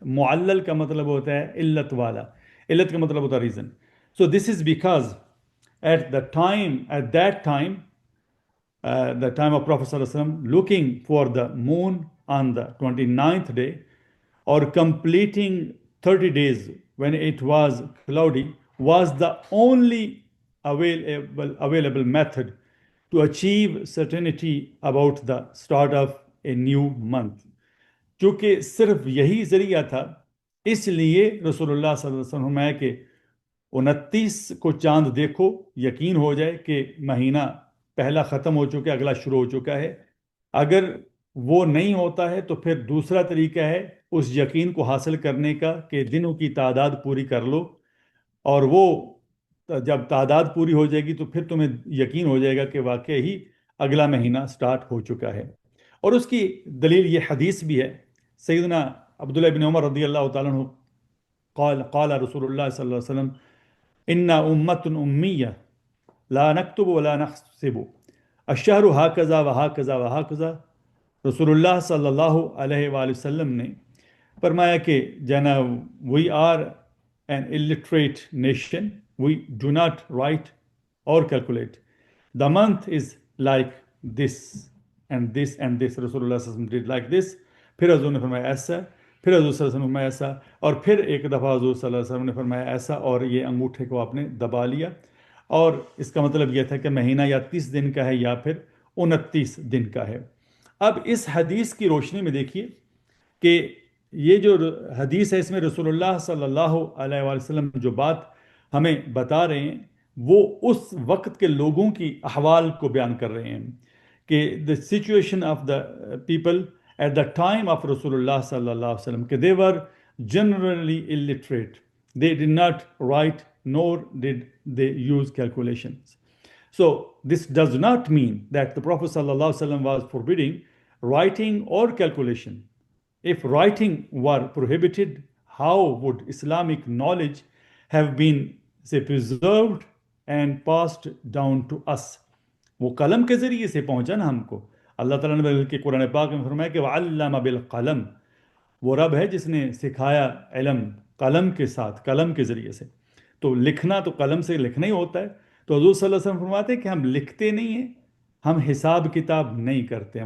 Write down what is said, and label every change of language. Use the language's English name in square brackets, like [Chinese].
[Urdu] معلل کا مطلب ہوتا ہے علت والا. علت کا مطلب ہوتا ہے reason. [English] So this is because at that time, the time of Prophet ﷺ, looking for the moon on the 29th day or completing 30 days when it was cloudy was the only available method to achieve certainty about the start of a new month. [Urdu] چونکہ صرف یہی ذریعہ تھا اس لیے رسول اللہ صلی اللہ علیہ وسلم فرمایا کہ 29 کو چاند دیکھو یقین ہو جائے کہ مہینہ پہلا ختم ہو چکا ہے اگلا شروع ہو چکا ہے. اگر وہ نہیں ہوتا ہے تو پھر دوسرا طریقہ ہے اس یقین کو حاصل کرنے کا کہ دنوں کی تعداد پوری کر لو, اور وہ جب تعداد پوری ہو جائے گی تو پھر تمہیں یقین ہو جائے گا کہ واقعی ہی اگلا مہینہ سٹارٹ ہو چکا ہے. اور اس کی دلیل یہ حدیث بھی ہے. [Arabic] سیدنا عبداللہ بن عمر رضی اللہ تعالیٰ عنہ قال رسول اللہ صلی اللہ علیہ وسلم ان امت امیہ لا نکتب ولا نحسب الشہر ہاکذا وہاکذا وہاکذا. [English] رسول اللہ صلی اللہ علیہ وآلہ وسلم [Urdu] نے فرمایا کہ جناب [English] We are an illiterate nation, we do not write or calculate. The month is like this and this and this. Rasulullah sallallahu alaihi wasallam did like this. [Urdu] پھر حضور نے فرمایا ایسا, پھر حضور صلی اللہ علیہ وسلم نے فرمایا ایسا, اور پھر ایک دفعہ حضور صلی اللہ علیہ وسلم نے فرمایا ایسا, اور یہ انگوٹھے کو آپ نے دبا لیا. اور اس کا مطلب یہ تھا کہ مہینہ یا 30 دن کا ہے یا پھر 29 دن کا ہے. اب اس حدیث کی روشنی میں دیکھیے کہ یہ جو حدیث ہے اس میں رسول اللہ صلی اللہ علیہ وآلہ وسلم جو بات ہمیں بتا رہے ہیں وہ اس وقت کے لوگوں کی احوال کو بیان کر رہے ہیں کہ [English] the situation of the people at the time of [Urdu] رسول اللہ صلی اللہ علیہ وسلم کہ [English] they were generally illiterate. They did not write nor did they use calculations. So this does not mean that the Prophet sallallahu alaihi wasallam was forbidding writing or calculation. If writing were prohibited, how would Islamic knowledge have been, say, preserved and passed down to us? [Urdu] وہ قلم کے ذریعے سے پہنچا نا ہم کو. اللہ تعالیٰ نے کہ قرآن پاک میں فرمایا کہ [Arabic] وَعَلَّمَ بِالْقَلَمِ, [Urdu] وہ رب ہے جس نے سکھایا علم قلم کے ساتھ, قلم کے ذریعے سے. تو لکھنا تو قلم سے لکھنا ہی ہوتا ہے. تو حضور صلی اللہ علیہ وسلم فرماتے ہیں کہ ہم لکھتے نہیں ہیں, ہم حساب کتاب نہیں کرتے ہیں.